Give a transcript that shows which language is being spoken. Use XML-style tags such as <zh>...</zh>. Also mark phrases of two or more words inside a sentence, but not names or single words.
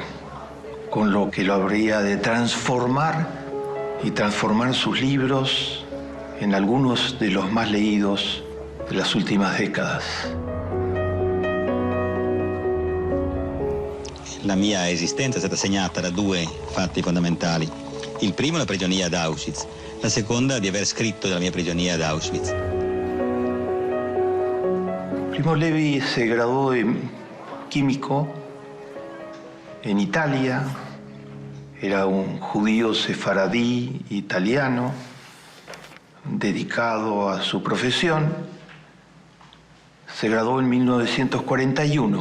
<es>con lo que lo habría de transformar y transformar sus libros en algunos de los más leídos de las últimas décadas.</es> <it>La mia esistenza è stata segnata da due fatti fondamentali. Il primo, la prigionia ad Auschwitz. La seconda, di aver scritto della mia prigionia ad Auschwitz.</it> <es>Primo Levi se graduó de químico en Italia. Era un judío sefaradí italiano dedicado a su profesión. Se graduó en 1941.</es>